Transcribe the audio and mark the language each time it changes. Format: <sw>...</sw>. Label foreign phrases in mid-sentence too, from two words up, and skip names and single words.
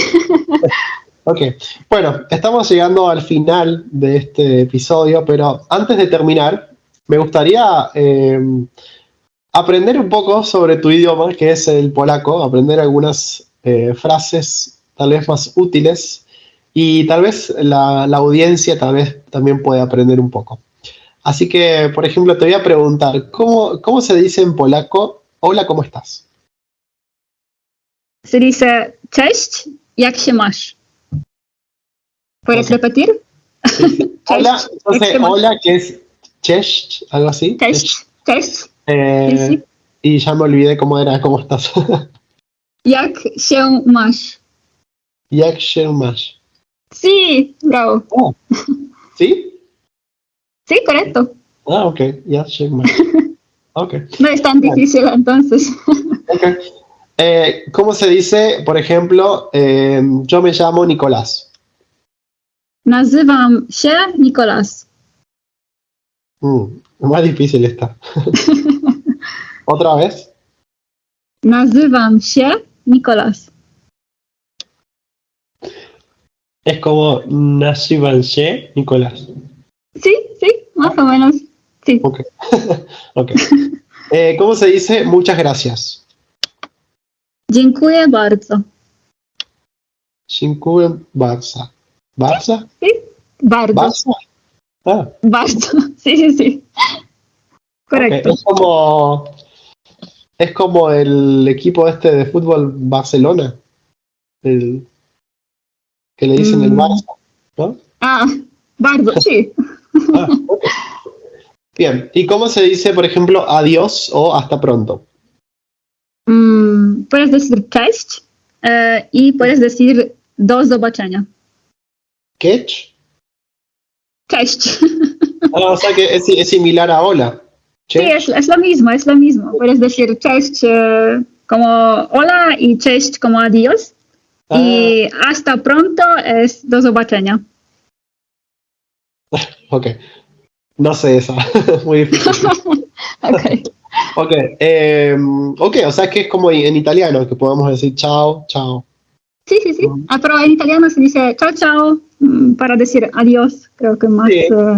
<es>Ok, bueno, estamos llegando al final de este episodio, pero antes de terminar, me gustaría aprender un poco sobre tu idioma, que es el polaco, aprender algunas frases tal vez más útiles y tal vez la audiencia tal vez también puede aprender un poco. Así que, por ejemplo, te voy a preguntar, ¿cómo se dice en polaco, hola, ¿cómo estás? Se dice,</es> <pl>cześć, jak się masz?</pl> <es>¿Puedes repetir? Sí. Hola, entonces, hola, que es cześć, algo así. Cześć. Sí. Y ya me olvidé cómo estás.</es> <pl>Jak się masz? Jak się masz?</pl> <es>Sí, bravo. Oh. ¿Sí? Sí, correcto.</es> <pl>Ah, ok, jak się masz.</pl> <es>Okay. No es tan difícil entonces. Okay. ¿Cómo se dice, por ejemplo, yo me llamo Nicolás?</es> <pl>Nazywam się Nicolás.</pl> <es>Más difícil está. ¿Otra vez?</es> <pl>Nazywam się Nicolás.</pl> <es>Es como</es> <pl>nazywam się</pl> <es>Nicolás. Sí, más o menos. Sí. Ok. Okay. ¿Cómo se dice muchas gracias?</es> <pl>Dziękuję bardzo. Dziękuję bardzo.</pl> <es>¿Barça? Sí, bardzo. ¿Barça? Ah. Bardzo. Sí. Correcto. Okay. Es como el equipo este de fútbol Barcelona. Que le dicen el Barça, ¿no? Bardzo, sí. Okay. Bien, ¿y cómo se dice, por ejemplo, adiós o hasta pronto? Puedes decir cześć y puedes decir</es> <pl>do zobaczenia.</pl> <es>¿Cześć? Cześć. O sea que es similar a hola. ¿Cześć? Sí, es lo mismo. Puedes decir cześć como hola y cześć como adiós. Y hasta pronto es</es> <pl>do zobaczenia.</pl> <es>Ok. No sé esa. Muy difícil. Ok, o sea que es como en italiano, que podemos decir chao. Sí. Pero en italiano se dice chao para decir adiós, creo que más</es>